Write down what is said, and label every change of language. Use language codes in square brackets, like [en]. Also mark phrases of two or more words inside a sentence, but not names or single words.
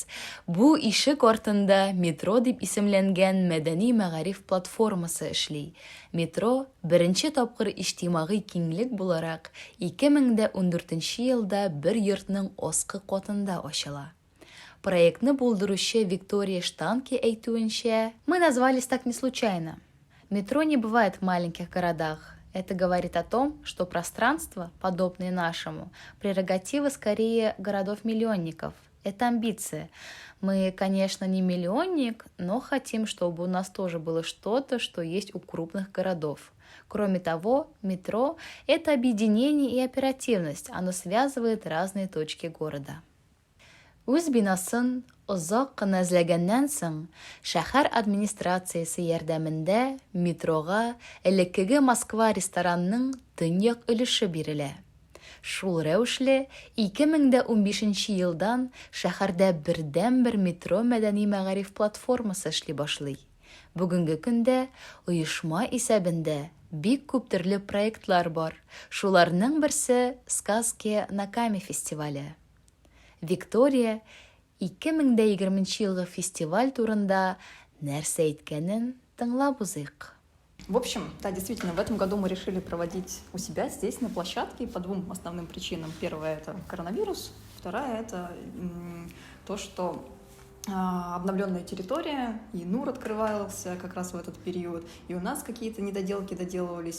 [tt] Бу ишек артында метро дип исемләнгән мәдәни-мәгариф платформасы эшли. Метро беренче тапкыр иҗтимагый киңлек буларак 2014 елда бер йортның аскы катында ачыла. Проектны булдыручы Виктория Штанке әйтүенчә, [ru] мы назвались так не случайно. Метро не бывает в маленьких городах. Это говорит о том, что пространство, подобное нашему, прерогатива скорее городов-миллионников. Это амбиция. Мы, конечно, не миллионник, но хотим, чтобы у нас тоже было что-то, что есть у крупных городов. Кроме того, метро – это объединение и оперативность. Оно связывает разные точки города. [tt] Үз бинасын озак кына эзләгәннән соң, шәһәр администрациясе ярдәмендә метрога элеккеге Москва ресторанның төньяк өлеше бирелә. Шул рәвешле 2015 елдан шәһәрдә бердән-бер метро мәдәни-мәгариф платформасы эшли башлый. Бүгенге көндә оешма исәбендә бик күп төрле проектлар бар. Шуларның берсе «Сказки на Каме» фестивале. Виктория 2020 елгы фестиваль турында нәрсә әйткәнен тыңлап узыйк. [ru] В общем, да, действительно, в этом году мы решили проводить у себя здесь, на площадке, по двум основным причинам. Первая — это коронавирус, вторая — это то, что обновленная территория, и НУР открывался как раз в этот период, и у нас какие-то недоделки доделывались.